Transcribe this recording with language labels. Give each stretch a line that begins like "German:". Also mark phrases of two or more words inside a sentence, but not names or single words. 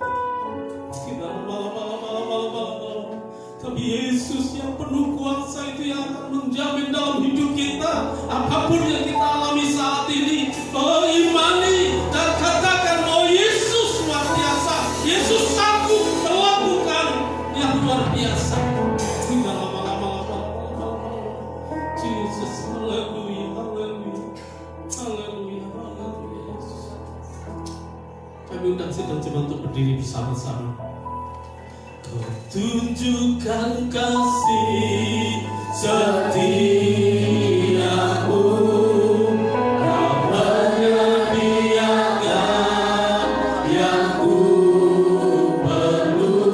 Indonesian: Tapi Yesus yang penuh kuasa itu yang akan menjamin dalam hidup kita. Apapun yang kita alami saat ini, oh imani dan katakan, oh Yesus luar biasa. Yesus sanggup melakukan yang luar biasa. Jesus, haleluya, haleluya, haleluya, haleluya, Yesus. Kami undang sidang jemaat untuk berdiri bersama-sama. Kau tunjukkan kasih setiamu, Kau menyediakan yang ku perlu.